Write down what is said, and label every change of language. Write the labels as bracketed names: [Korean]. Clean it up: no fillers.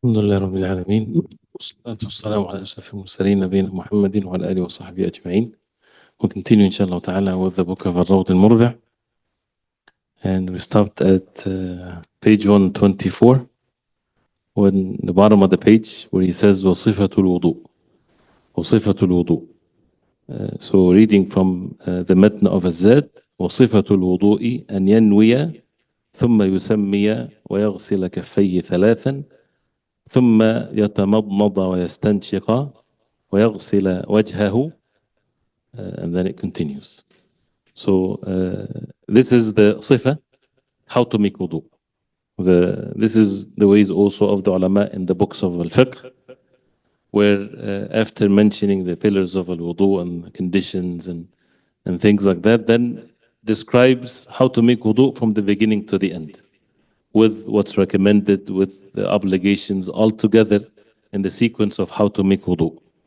[Arabic] الحمد لله رب العالمين والصلاة والسلام على أشرف المرسلين نبينا محمد وعلى آله وصحبه أجمعين. [English] We'll continue inshallah ta'ala with the book of al-Murbi, and we stopped at page 124 when the bottom of the page where he says [Arabic] وصفة الوضوء وصفة الوضوء. [English] So reading from the matn of [Arabic] الزاد وصفة الوضوء أن ينوي ثم يسمي ويغسل كفيه ثلاثا ثم يتمضمض ويستنشق ويغسل وجهه, [English] and then it continues. So this is the صفة, how to make wudu. This is the ways also of the ulama in the books of al-fiqh, where after mentioning the pillars of al-wudu and the conditions and things like that, then describes how to make wudu from the beginning to the end, with what's recommended, with the obligations all together in the sequence of how to make wudu.